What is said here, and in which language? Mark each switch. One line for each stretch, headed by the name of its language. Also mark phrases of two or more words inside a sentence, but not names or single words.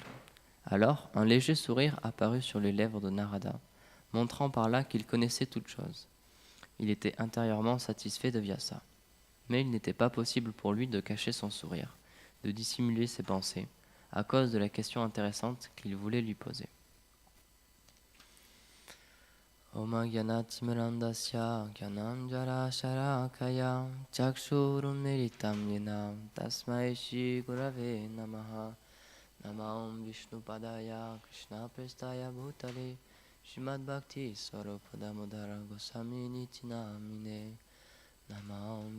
French: Alors un léger sourire apparut sur les lèvres de Narada, montrant par là qu'il connaissait toutes choses. Il était intérieurement satisfait de Vyasa. Mais il n'était pas possible pour lui de cacher son sourire, de dissimuler ses pensées, à cause de la question intéressante qu'il voulait lui poser.
Sanskrit: ॐ अज्ञानतिमिरान्धस्य ज्ञानाञ्जन शलाकया चक्षुरुन् मीलितं येन तस्मै श्री गुरवे नमः नमो विष्णु पादाय कृष्ण प्रेष्ठाय भूतले श्रीमद् भक्ति स्वरूपदामोदर गोस्वामी इति नामिने नमः